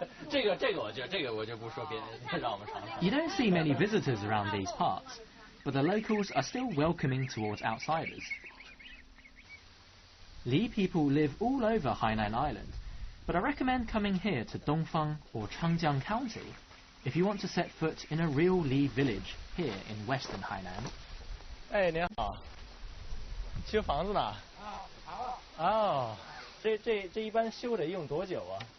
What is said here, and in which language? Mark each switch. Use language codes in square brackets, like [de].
[zh] 这个我就不说别的，让我们尝尝。 [en] You don't see many visitors around these parts, but the locals are still welcoming towards outsiders. Li people live all over Hainan Island, but I recommend coming here to Dongfang or Changjiang County if you want to set foot in a real Li village here in western Hainan. [zh] 哎，您好，修房子呢？哦，这一般修得用多久啊？